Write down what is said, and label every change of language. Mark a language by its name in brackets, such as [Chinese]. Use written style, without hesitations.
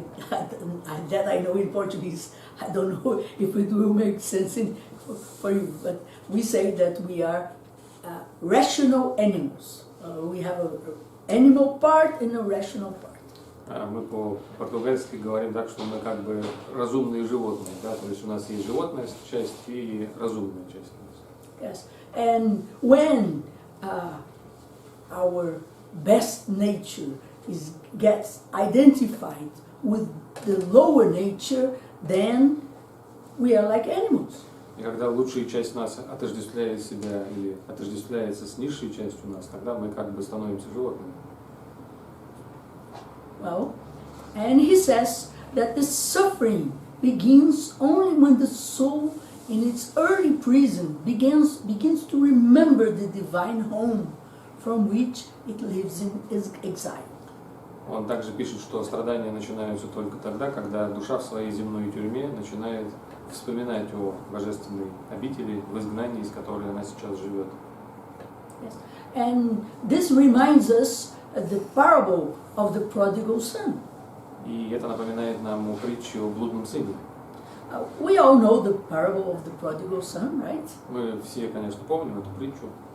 [English] That I know in Portuguese. I don't know if it will make sense for you, but we say that we are rational animals. We have an animal part and a rational part. [Russian] Мы по-португальски говорим так, что мы как бы разумные животные, да, то есть у нас есть животная часть и разумная часть. [English] Yes, and when our best nature gets identified with the lower nature, then we are like animals. [Russian] И когда лучшая часть нас отождествляет себя или отождествляется с низшей частью нас, тогда мы как бы становимся животными. [English] Well, and he says that the suffering begins only when the soul in its early prison begins to remember the divine home from which it lives in exile. [Russian] Он также пишет, что страдания начинаются только тогда, когда душа в своей земной тюрьме начинает вспоминать о божественной обители, в изгнании, из которой она сейчас живет. [English] Yes. And this reminds us the parable of the prodigal son. [Russian] И это напоминает нам о притче о блудном сыне. [English] We all know the parable of the prodigal son, right? [Russian] Мы все, конечно, помним эту притчу.